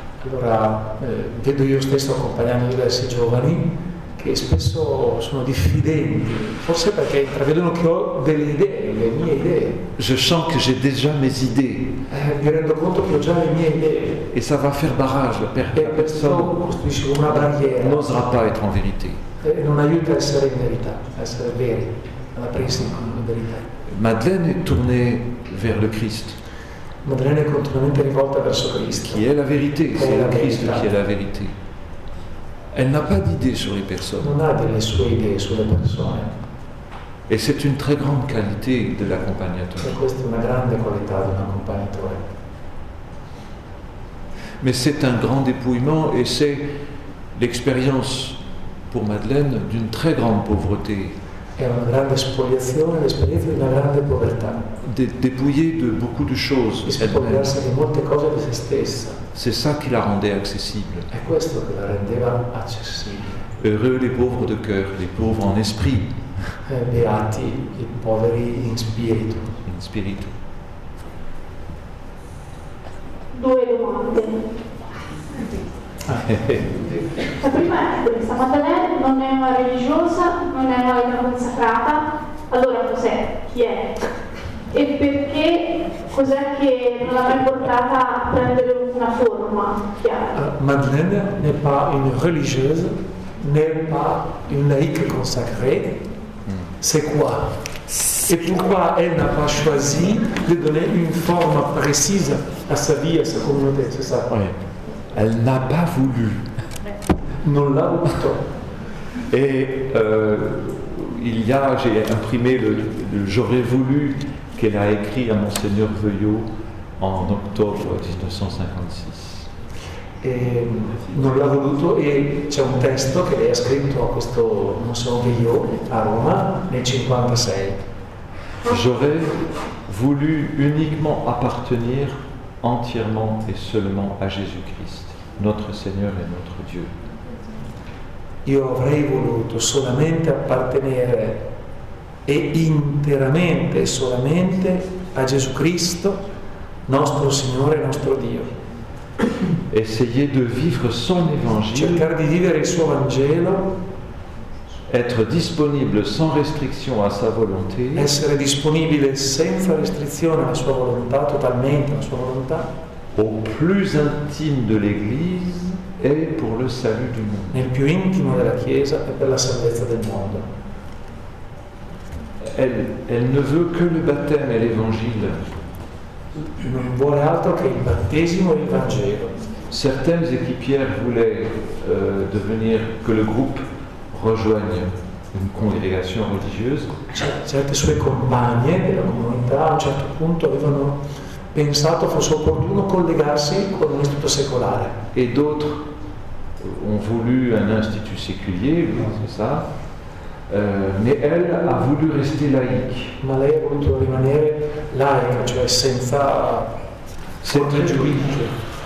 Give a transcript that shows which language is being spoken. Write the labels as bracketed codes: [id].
[it] Allora vedo io stesso accompagnando diversi giovani che spesso sono diffidenti, forse perché intravedono che ho delle idee, le mie idee. [fr] Je sens que j'ai déjà mes idées. [it] Mi rendo conto che ho già le mie idee. [fr] Et ça va faire barrage, la personne [it] costruisce una barriera. [fr] N'osera pas être en vérité. [it] E non aiuta a essere in verità, a essere veri, ad aprirsi in verità. [fr] Madeleine est tournée vers le Christ. [it] Madeleine è continuamente rivolta verso Cristo. [fr] Qui est la vérité, c'est le Christ qui est la vérité. Elle n'a pas d'idée sur les personnes. [it] Non ha delle sue idee sulle persone. [fr] Et c'est une très grande qualité de l'accompagnateur. [it] E questa è una grande qualità di un accompagnatore. [fr] Mais c'est un grand dépouillement et c'est l'expérience pour Madeleine d'une très grande pauvreté. [it] È una grande spoliazione, l'esperienza di una grande povertà. [fr] Dépouillée de beaucoup de choses. [it] Di spogliarsi di molte cose di se stessa. [fr] C'est ça qui la rendait accessible. [it] È questo che la rendeva accessibile. [fr] Heureux les pauvres de cœur, les pauvres en esprit. [it] Beati i poveri in spirito. In spirito. 2 domande. La prima è questa: Madeleine non è una religiosa, non è una vita consacrata, allora cos'è? Chi è? E perché cos'è che non l'ha mai portata a prendere una forma chiara? [fr] Madeleine n'est pas une religieuse, n'est pas une laïque consacrée. C'est quoi? Et pourquoi elle n'a pas choisi de donner une forme précise à sa vie, à sa communauté? C'est ça. Oui. Elle n'a pas voulu. [it] Non l'a voluto. [fr] Et j'ai imprimé le J'aurais voulu qu'elle a écrit à Monseigneur Veuillot en octobre 1956. [it] E non l'ha voluto, e c'è un testo che lei ha scritto a questo Monseigneur Veuillot a Roma nel 1956. [fr] J'aurais voulu uniquement appartenir entièrement et seulement à Jésus-Christ, notre Seigneur et notre Dieu. [it] Io avrei voluto solamente appartenere e interamente e solamente a Gesù Cristo, nostro Signore e nostro Dio. [fr] Essayer de vivre son évangile, [it] cercare di vivere il suo Vangelo, [fr] être disponible sans restriction à sa volonté, [it] essere disponibile senza restrizione alla sua volontà, totalmente alla sua volontà, [fr] au plus intime de l'Église et pour le salut du monde. [it] Nel più intimo della Chiesa e per la salvezza del mondo. [fr] Elle ne veut que le baptême et l'Évangile. [it] Non vuole altro che il battesimo e il Vangelo. [fr] Certaines équipières voulaient devenir que le groupe rejoigne une congrégation religieuse. [it] Certe sue compagne della comunità a un certo punto avevano pensato fosse opportuno collegarsi con un istituto secolare. [fr] Et d'autres ont voulu un institut séculier, c'est ça. Mais elle a voulu rester laïque. [it] Ma lei ha voluto rimanere laica, cioè senza pregiudizi.